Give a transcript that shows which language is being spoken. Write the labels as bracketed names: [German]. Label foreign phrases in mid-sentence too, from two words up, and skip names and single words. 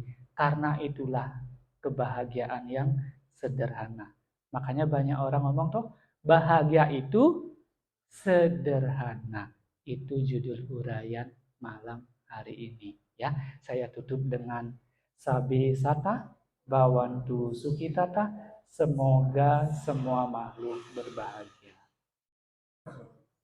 [Indonesian] Karena itulah kebahagiaan yang sederhana. Makanya banyak orang ngomong tuh, bahagia itu sederhana. Itu judul uraian malam hari ini. Ya, saya tutup dengan [Pali] sabi sata, bawantu sukitata, [Indonesian] semoga semua makhluk berbahagia.